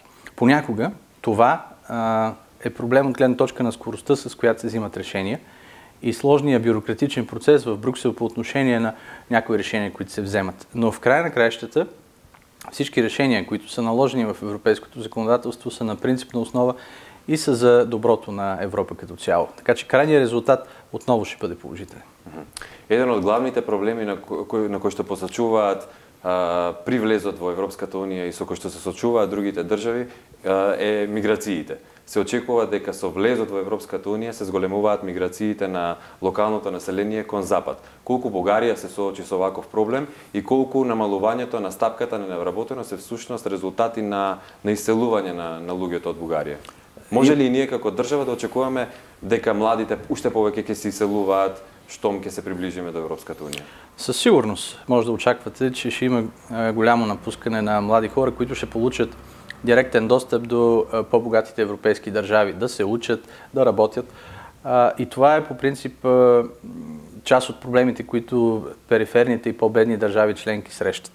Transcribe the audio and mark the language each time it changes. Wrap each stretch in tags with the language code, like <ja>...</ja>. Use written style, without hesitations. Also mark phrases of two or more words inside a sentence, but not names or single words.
<bg>Понякога това е проблем от гледна точка на скоростта, с която се взимат решения и сложния бюрократичен процес в Брюксел по отношение на някои решения, които се вземат. Но в края на краищата всички решения, които са наложени в европейското законодателство, са на принципна основа и са за доброто на Европа като цяло. Така че крайният резултат отново ще бъде положителен.</bg> <mk>Еден од главните проблеми на кои што посочуваат при влезот во Европската унија и со кои што се сочуваат другите држави е миграциите. Се очекува дека со влезот во Европската унија се зголемуваат миграциите на локалното население кон запад. Колку Бугарија се соочи со ваков проблем и колку намалувањето на стапката на невработеност е всушност резултати на иселување на луѓето од Бугарија? Може ли и ние како држава да очекуваме дека младите уште повеќе ќе се иселуваат щом ќе се приближиме до Европската унија?</mk> <bg>Със сигурност може да очаквате, че ще има голямо напускане на млади хора, които ще получат директен достъп до по-богатите европейски държави, да се учат, да работят. И това е по принцип част от проблемите, които периферните и по-бедни държави членки срещат.</bg>